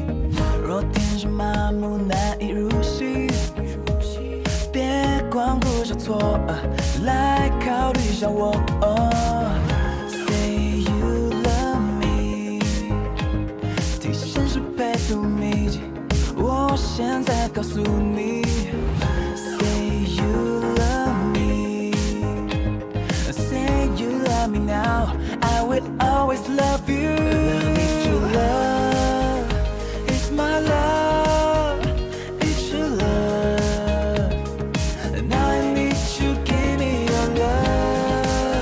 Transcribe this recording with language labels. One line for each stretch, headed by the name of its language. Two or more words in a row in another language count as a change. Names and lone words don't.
Chinese: 若天生麻木难以入戏，别光顾着错，来考虑一下我。
English: Say you love me，
Chinese: 提升是被动秘籍，我现在告诉你。
English: Me now, I will always love you. Love is true love. It's my love. It's true love. And I need you, give me your love.